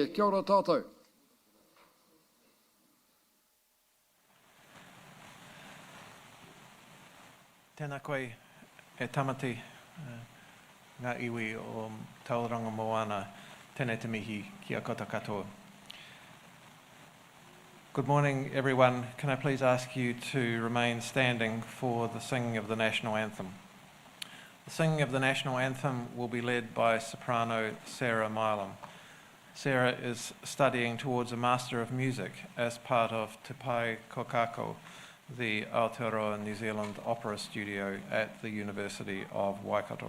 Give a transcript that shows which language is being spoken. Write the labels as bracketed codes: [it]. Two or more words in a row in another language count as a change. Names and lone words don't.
[mi] Kia ora tātou. Tēnā koe e tamati ngā iwi o Tauranga Moana, tēnei te mihi kia kota katoa. [en] Good morning, everyone. Can I please ask you to remain standing for the singing of the national anthem? The singing of the national anthem will be led by soprano Sarah Milam. Sarah is studying towards a Master of Music as part of Te Pai Kokako, the Aotearoa New Zealand Opera Studio at the University of Waikato.